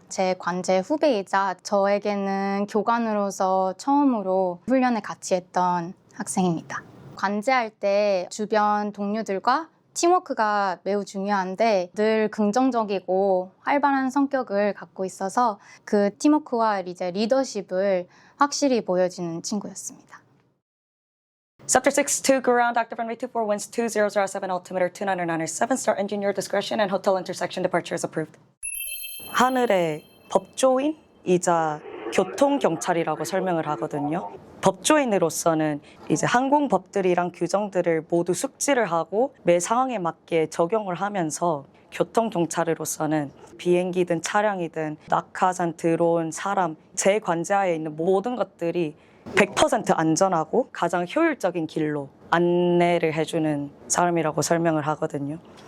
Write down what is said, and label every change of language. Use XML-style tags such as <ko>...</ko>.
<ko>제 관제 후배이자 저에게는 교관으로서 처음으로 훈련에 같이 했던 학생입니다. 관제할 때 주변 동료들과 팀워크가 매우 중요한데 늘 긍정적이고 활발한 성격을 갖고 있어서 그 팀워크와 이제 리더십을 확실히 보여주는 친구였습니다.</ko> <en>Scepter 62, ground active runway 24, winds 200 at 7, altimeter 299er7, start engineer discretion and hotel intersection departure is approved.</en> <ko>하늘의 법조인이자 교통경찰이라고 설명을 하거든요. 법조인으로서는 이제 항공법들이랑 규정들을 모두 숙지를 하고 매 상황에 맞게 적용을 하면서 교통경찰으로서는 비행기든 차량이든 낙하산, 드론, 사람, 제 관제하에 있는 모든 것들이 100% 안전하고 가장 효율적인 길로 안내를 해주는 사람이라고 설명을 하거든요.</ko>